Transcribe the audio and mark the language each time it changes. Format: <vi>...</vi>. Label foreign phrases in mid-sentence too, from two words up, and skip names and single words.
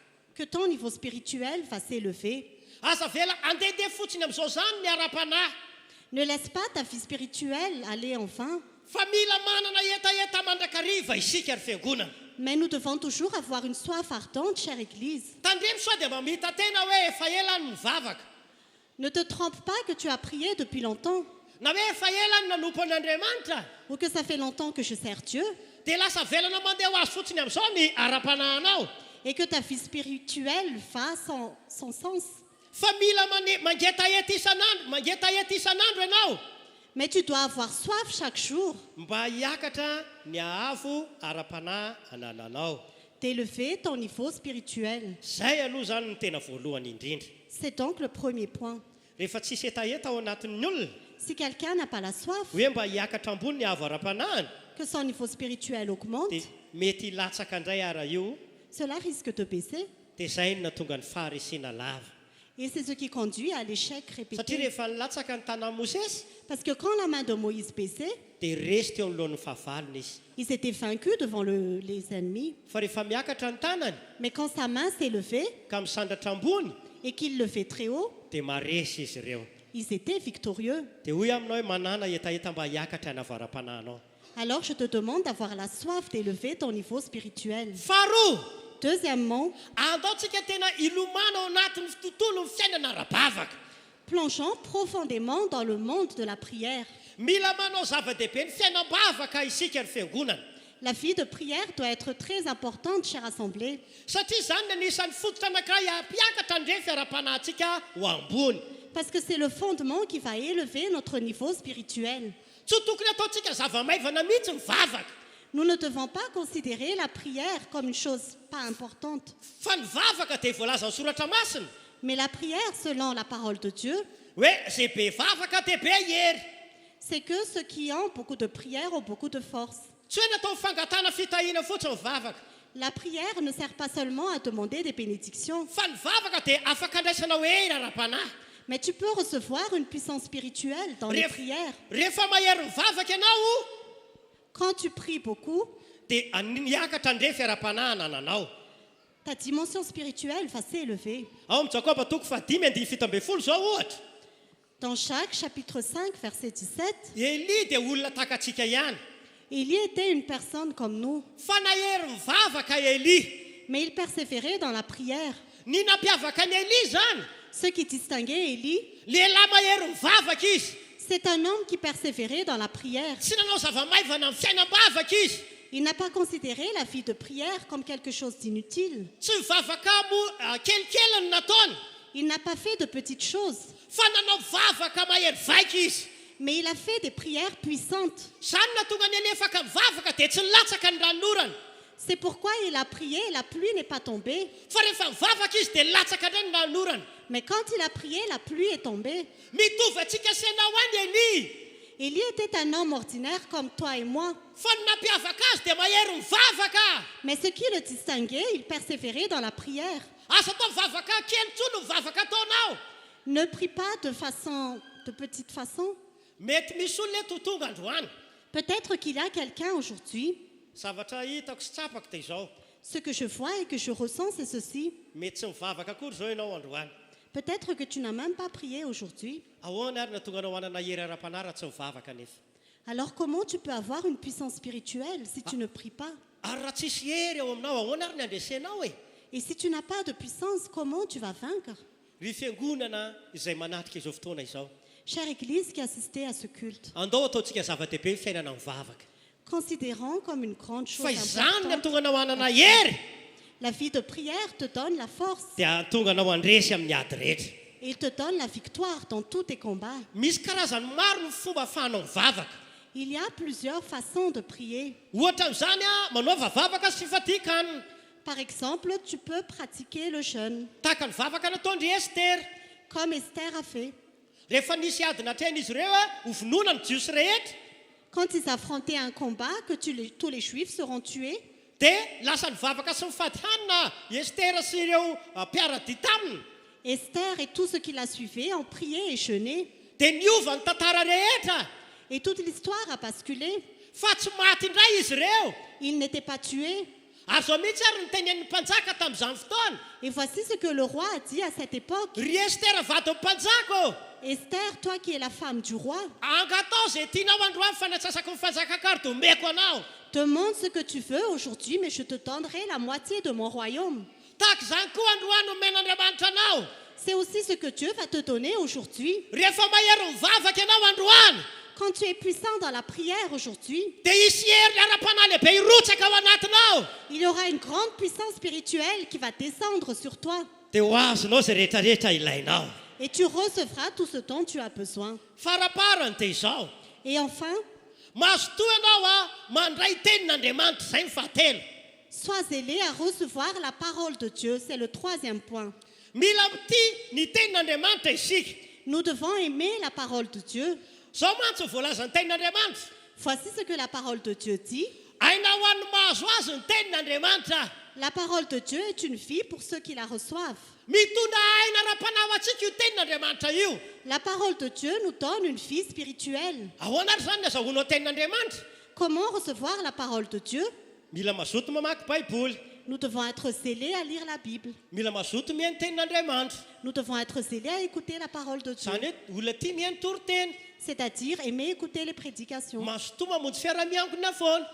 <fr>Que ton niveau spirituel va s'élever.</fr> <mg>aza vela andehandeha fotsiny amin'izao zany ny ara-panahy</mg> <fr>Ne laisse pas ta vie spirituelle aller en vain.</fr> <mg>fa mila manana etaeta mandrakariva isika ary fiangonana</mg> <fr>Mais nous devons toujours avoir une soif ardente, chère Église.</fr> <mg>tandremo soa dia mamita tena hoe efa ela ny mivavaka</mg> <fr>Ne te trompe pas que tu as prié depuis longtemps</fr> <mg>na hoe efa ela ny nanompo an'andriamanitra</mg> <fr>ou que ça fait longtemps que je sers Dieu</fr> <mg>dia lasa velana mandeha ho azy fotsiny amin'izao ny ara-panahinao</mg> <fr>et que ta vie spirituelle va sans sens.</fr> <mg>fa mila mangetaeta isan'andro ianao</mg> <fr>Mais tu dois avoir soif chaque jour.</fr> <mg>mba hiakatra ny ahavo ara-panahy anananao</mg> <fr>d'élever ton niveau spirituel.</fr> <mg>Zay aloha zany ny tena voalohany indrindra.</mg> <fr>C'est donc le premier point.</fr> <mg>Rehefa tsisy etaeta ao anatin'ny olona</mg> <fr>Si quelqu'un n'a pas la soif,</fr> <mg>hoe mba hiakatra ambony ny avo ara-panahiny</mg> <fr>que son niveau spirituel</fr> <mg>dia</mg> <fr>augmente,</fr> <mg>mety hilatsaka indray ara io</mg> <fr>cela risque de baisser.</fr> <mg>dia zay no natonga ny faharesena lava.</mg> <fr>Et c'est ce qui conduit à l'échec</fr> <mg>Satria</mg> <fr>répété.</fr> <mg>rehefa nilatsaka ny tanàn'i Mosesy</mg> <fr>Parce que quand la main de Moïse baissait,</fr> <mg>dia resy teo alohan'ny fahavalony izy.</mg> <fr>ils étaient vaincus devant les ennemis.</fr> <mg>Fa rehefa miakatra ny tanany</mg> <fr>Mais quand sa main s'est levée</fr> <mg>ka misandratra ambony</mg> <fr>et qu'il le fait très haut,</fr> <mg>dia maresy izy ireo.</mg> <fr>ils étaient victorieux.</fr> <mg>Dia hoy aminao hoe manana etaeta mba hiakatra ny avo ara-panahinao.</mg> <fr>Alors je te demande d'avoir la soif d'élever ton niveau spirituel.</fr> <mg>Faharoa,</mg> <fr>Deuxièmement,</fr> <mg>andaontsika tena ilomana ao anatin'ny tontolo ny fiainana ara-bavaka.</mg> <fr>plongeons profondément dans le monde de la prière.</fr> <mg>Mila manao zava-dehibe ny fiainam-bavaka isika ny fiangonana.</mg> <fr>La vie de prière doit être très importante, chère assemblée,</fr> <mg>Satria zany no anisan'ny fototra anankiray ampiakatra ndre fiara-panahintsika ho ambony.</mg> <fr>parce que c'est le fondement qui va élever notre niveau spirituel.</fr> <mg>Tsy tokony ataontsika zava-maivana mihitsy ny vavaka.</mg> <fr>Nous ne devons pas considérer la prière comme une chose pas importante,</fr> <mg>Fa ny vavaka dia voalaza ny soratra masina</mg> <fr>mais la prière, selon la parole de Dieu,</fr> <mg>hoe zay be vavaka dia be hery.</mg> <fr>c'est que ceux qui ont beaucoup de prière ont beaucoup de force.</fr> <mg>Tsy hoe natao fangatana fitahiana fotsiny ny vavaka.</mg> <fr>La prière ne sert pas seulement à demander des bénédictions,</fr> <mg>Fa ny vavaka dia afaka andraisana hoe hery ara-panahy.</mg> <fr>mais tu peux recevoir une puissance spirituelle dans les prières.</fr> <mg>Rehefa mahery ny vavaka ianao</mg> <fr>Quand tu pries beaucoup,</fr> <mg>dia niakatra ndre fiara-panahy nananao.</mg> <fr>ta dimension spirituelle va s'élever.</fr> <mg>Ao amin'ny Jakoba toko 5:17 zao ohatra.</mg> <fr>Dans Jacques chapitre 5, verset 17,</fr> <mg>Eli dia olona takatsika ihany.</mg> <fr>il y était une personne comme nous,</fr> <mg>Fa nahery ny vavaka Eli.</mg> <fr>mais il persévérait dans la prière.</fr> <mg>Ny nampiavaka ny Eli zany,</mg> <fr>Ce qui distinguait Élie,</fr> <mg>lehilahy mahery ny vavaka izy.</mg> <fr>c'est un homme qui persévérait dans la prière.</fr> <mg>Tsy nanao zava-maivana amin'ny fiainam-bavaka izy.</mg> <fr>Il n'a pas considéré la vie de prière comme quelque chose d'inutile.</fr> <mg>Tsy mivavaka kelikely ny nataony.</mg> <fr>Il n'a pas fait de petites choses,</fr> <mg>Fa nanao vavaka mahery vaika izy.</mg> <fr>mais il a fait des prières puissantes.</fr> <mg>Zany natonga ny elefaka mivavaka dia tsy nilatsaka ny ranorana.</mg> <fr>C'est pourquoi il a prié, la pluie n'est pas tombée.</fr> <mg>Fa rehefa mivavaka izy dia nilatsaka indray ny ranorana.</mg> <fr>Mais quand il a prié, la pluie est tombée.</fr> <mg>Mitovy antsika senao any Eli.</mg> <fr>Élie était un homme ordinaire comme toi et moi.</fr> <mg>Fa ny nampiavaka azy dia mahery mivavaka.</mg> <fr>Mais ce qui le distinguait, il persévérait dans la prière.</fr> <mg>Asa atao mivavaka kely tsony mivavaka ataonao.</mg> <fr>Ne prie pas de petite façon.</fr> <mg>Mety misy olona eto tonga androany.</mg> <fr>Peut-être qu'il y a quelqu'un aujourd'hui.</fr> <mg>Zavatra hitako sy tsapako dia izao.</mg> <fr>Ce que je vois et que je ressens, c'est ceci.</fr> <mg>Mety tsy mivavaka akory zao ianao androany.</mg> <fr>Peut-être que tu n'as même pas prié aujourd'hui.</fr> <mg>Ahoana ary natonga anao hanana hery ara-panahy raha tsy mivavaka nefa.</mg> <fr>Alors comment tu peux avoir une puissance spirituelle si tu ne pries pas?</fr> <mg>Ary raha tsisy hery ao aminao ahoana ary ny andresenao e.</mg> <fr>Et si tu n'as pas de puissance, comment tu vas vaincre?</fr> <mg>Ry fiangonana izay manatrika izao fotoana izao.</mg> <fr>Chère Église qui assistait à ce culte,</fr> <mg>Andao ataontsika zava-dehibe ny fiainana mivavaka.</mg> <fr>considérons comme une grande chose</fr> <mg>Fa izany ny</mg> <fr>importante.</fr> <mg>hatonga anao hanana hery</mg> <fr>La vie de prière te donne la force</fr> <mg>dia hatonga anao handresy amin'ny ady rehetra.</mg> <fr>et il te donne la victoire dans tous tes combats.</fr> <mg>Misy karazany maro ny fomba ahafahanao mivavaka.</mg> <fr>Il y a plusieurs façons de prier.</fr> <mg>Ohatra amin'izany manaova vavaka sy fifadikanana.</mg> <fr>Par exemple, tu peux pratiquer le jeûne,</fr> <mg>Tahaka ny vavaka nataondry Estera.</mg> <fr>comme Esther a fait.</fr> <mg>Rehefa nisy ady natrehana izy ireo ho vonoina ny jiosy rehetra</mg> <fr>Quand ils affrontaient un combat, que tous les Juifs seront tués,</fr> <mg>dia lasa nivavaka sy mifady hanina Estera sy ireo mpiara-dia taminy.</mg> <fr>Esther et tous ceux qui la suivaient ont prié et jeûné.</fr> <mg>Dia niova ny tantara rehetra.</mg> <fr>Et toute l'histoire a basculé.</fr> <mg>Fa tsy maty indray izy ireo.</mg> <fr>Ils n'étaient pas tués.</fr> <mg>Ary zao mihitsy ary ny tenen'ny mpanjaka tamin'izany fotoana.</mg> <fr>Et voici ce que le roi a dit à cette époque.</fr> <mg>Ry Estera vady amin'ny mpanjaka.</mg> <fr>Esther, toi qui es la femme du roi,</fr> <mg>Angatao zay tianao androany fanatsasako ny fanjakakary dia omeko anao.</mg> <fr>demande ce que tu veux aujourd'hui, mais je te donnerai la moitié de mon royaume.</fr> <mg>Tahaka izany koa androany omen'Andriamanitra anao.</mg> <fr>C'est aussi ce que Dieu va te donner aujourd'hui.</fr> <mg>Rehefa mahery mivavaka ianao androany</mg> <fr>Quand tu es puissant dans la prière aujourd'hui,</fr> <mg>dia hisy hery ara-panahy lehibe hirotsaka ao anatinao.</mg> <fr>il y aura une grande puissance spirituelle qui va descendre sur toi.</fr> <mg>Dia ho azonao zay rehetrarehetra ilainao.</mg> <fr>Et tu recevras tout ce dont tu as besoin.</fr> <mg>Faraparany dia izao.</mg> <fr>Et enfin,</fr> <mg>Mahazo toa ianao mandray tenin'Andriamanitra, zay ny fahatelo.</mg> <fr>Sois zélé à recevoir la parole de Dieu. C'est le troisième point.</fr> <mg>mila tia ny tenin'Andriamanitra isika.</mg> <fr>Nous devons aimer la parole de Dieu.</fr> <mg>Zao mantsy ny voalazan'ny tenin'Andriamanitra.</mg> <fr>Voici ce que la parole de Dieu dit.</fr> <mg>Aina ho an'ny mahazo azy ny tenin'Andriamanitra.</mg> <fr>La parole de Dieu est une vie pour ceux qui la reçoivent.</fr> <mg>Mitondra aina ara-panao antsika io tenin'Andriamanitra io.</mg> <fr>La parole de Dieu nous donne une vie spirituelle.</fr> <mg>Ahoana ary zany ny azahoanao tenin'Andriamanitra?</mg> <fr>Comment recevoir la parole de Dieu?</fr> <mg>Mila mazoto mamaky baiboly.</mg> <fr>Nous devons être zélés à lire la Bible.</fr> <mg>Mila mazoto mihaino tenin'Andriamanitra.</mg> <fr>Nous devons être zélés à écouter la parole de Dieu.</fr> <mg>Zany hoe olona tia mihaino toriteny.</mg> <fr>C'est-à-dire aimer écouter les prédications.</fr> <mg>Mazoto mamonjy fiaramiangona foana.</mg>